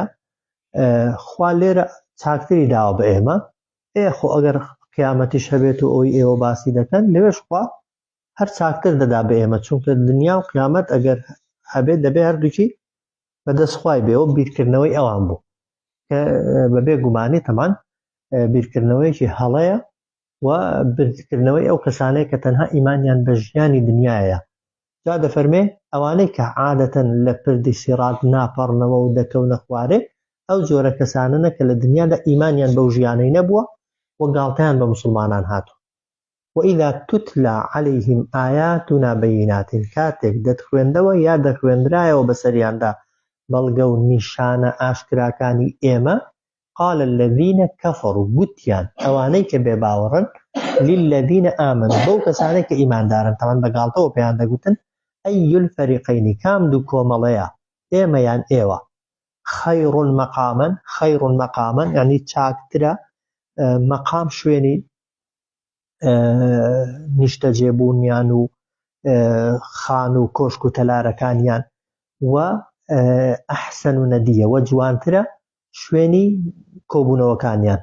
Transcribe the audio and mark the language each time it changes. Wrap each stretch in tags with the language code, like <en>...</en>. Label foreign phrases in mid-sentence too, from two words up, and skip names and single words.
<ckb>خوا لێرە چاکتری داوە بە ئێمە خۆ ئەگەر قیامەتیش هەبێت و ئەوی ئێوە باسی دەکەن لەوێش خوا هەر چاکتر دەدا بە ئێمە، چونکە دنیا و قیامەت ئەگەر هەبێت دەبێ هەردووکی بەدەستخوای بێەوە بیرکردنەوەی ئەوان بوو کە بەبێ گومانی تەمان بیرکردنەوەیکی هەڵەیە و بیرکردنەوەی ئەو کەسانەیە کە تەنها ئیمانیان بە ژیانی دنیاە. جا دەفەرمێ ئەوانەی کە عادەتەن لە پردی سیرات ناپەڕنەوە و دەکەونە خوارێ ئەو جۆرە کەسانە کە لە دنیادا ئیمانیان بەو ژیانەی نەبووە و گاڵتەیان بە مسلمانان هاتووە.</ckb> <ar>وإذا تتلى عليهم آياتنا بينات</ar> <ckb>كاتك دەتخوێندەوە یا دەخوێندرایەوە بەسەریاندا بەڵگە و نیشانە ئاشکراکانی ئێمە</ckb> <ar>قال الذين كفروا</ar> <ckb>گوتیان ئەوانەی کە بێباوەڕن</ckb> <ar>للذين آمنوا</ar> <ckb>بەو کەسانەی کە ئیماندارن تەمان بەگاڵتەوە پێیان دەگوتن</ckb> <ar>أي الفريقين</ar> <ckb>کام دوو کۆمەڵەیە ئێمە یان ئێوە</ckb> <ar>خير مقاما يعني</ar> <ckb>چاکترە مەقام شوێنی نیشتە جێبوونیان و خان و کۆشک و تەلارەکانیان و ئەحسن و نەدیە و جوانترە شوێنی کۆبوونەوەکانیان.</ckb>